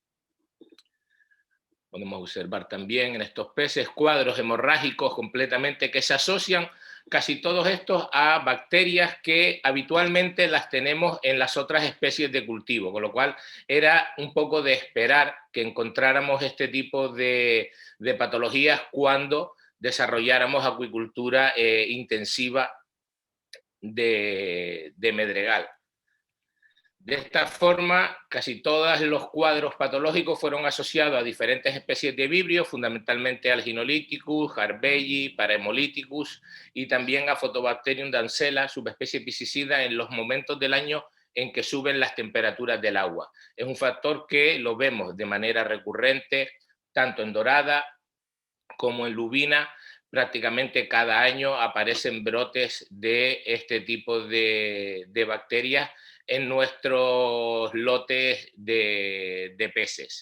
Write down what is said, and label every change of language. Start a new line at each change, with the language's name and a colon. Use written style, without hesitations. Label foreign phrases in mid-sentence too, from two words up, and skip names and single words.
Spanish: Podemos observar también en estos peces cuadros hemorrágicos completamente que se asocian casi todos estos a bacterias que habitualmente las tenemos en las otras especies de cultivo, con lo cual era un poco de esperar que encontráramos este tipo de patologías cuando desarrolláramos acuicultura intensiva de medregal. De esta forma, casi todos los cuadros patológicos fueron asociados a diferentes especies de vibrio, fundamentalmente al Ginolyticus, Harbelli, Parahemolithicus y también a Photobacterium dancela, subespecie piscicida, en los momentos del año en que suben las temperaturas del agua. Es un factor que lo vemos de manera recurrente, tanto en dorada como en lubina. Prácticamente cada año aparecen brotes de este tipo de bacterias en nuestros lotes de peces.